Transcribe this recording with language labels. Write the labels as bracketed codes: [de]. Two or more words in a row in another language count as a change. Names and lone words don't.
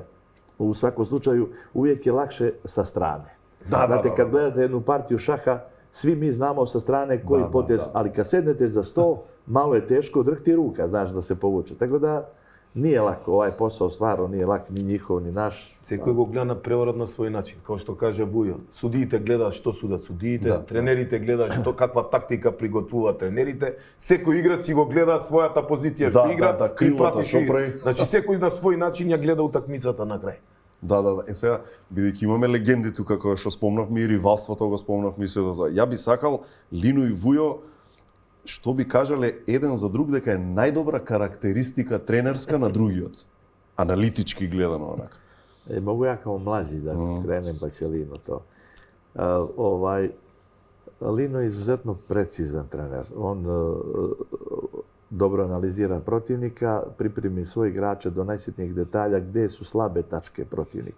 [sr] U svakom slučaju uvijek je lakše sa strane. Znate, kad gledate jednu partiju šaha, svi mi znamo sa strane koji potez, ali kad sednete za sto, malo je teško drhti ruka, znaš, da se povuče. Tako da Nije lako, ovaj posao stvarno nije lak, ni njihov, ni naš. [mk] Секој го гледа на преворот на свој начин, како што каже Вујо. Судиите гледаат што судат судиите, тренерите гледаат што каква тактика приготвуваат тренерите. Секој играч си го гледа својата позиција што игра и прати што игра. Значи секој на свој начин ја гледа утакмицата на крај. Да. Сега, бидејќи имаме легенди тука, како што спомнавме, и ривалството го спомнавме и сето тоа. Ја би сакал Лино и Вујо, што би кажале еден за друг дека е најдобра карактеристика тренерска на другиот, аналитички гледано онака. [sr] Mogu ja kao mlađi da krenem pa će Lino to. Lino je izuzetno precizan trener. On dobro analizira protivnika, pripremi svoje igrače do najsitnijih detalja gdje su slabe tačke protivnika.